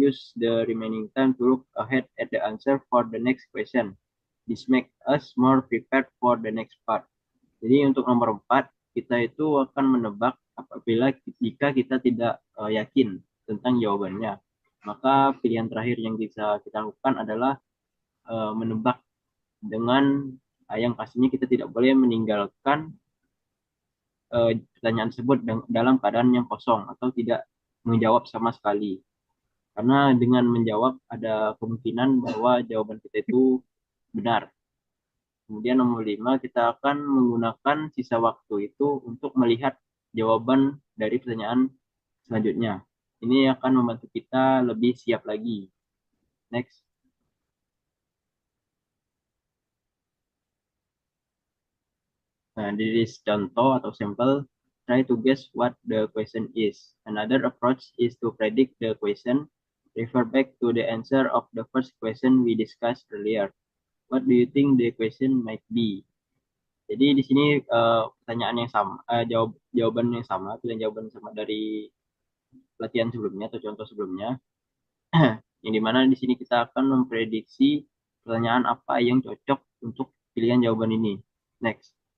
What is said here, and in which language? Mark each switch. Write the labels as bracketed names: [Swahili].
[English] Use the remaining time to look ahead at the answer for the next question. This make us more prepared for the next part. [Indonesian] Jadi untuk nomor 4, kita itu akan menebak jika kita tidak yakin tentang jawabannya. Maka pilihan terakhir yang bisa kita lakukan adalah menebak dengan yang pastinya kita tidak boleh meninggalkan pertanyaan tersebut dalam keadaan yang kosong atau tidak menjawab sama sekali. Karena dengan menjawab ada kemungkinan bahwa jawaban kita itu benar. Kemudian nomor 5, kita akan menggunakan sisa waktu itu untuk melihat jawaban dari pertanyaan selanjutnya. Ini akan membantu kita lebih siap lagi. [English] Next. Nah, this [Indonesian] contoh atau sampel, [English] try to guess what the question is. Another approach is to predict the question. Refer back to the answer of the first question we discussed earlier. What do you think the question might be? [Indonesian] Jadi di sini pertanyaan yang sama, jawaban yang sama, pilihan jawaban sama dari pelatihan sebelumnya atau contoh sebelumnya. Yang dimana di sini kita akan memprediksi pertanyaan apa yang cocok untuk pilihan jawaban ini. [English] Next.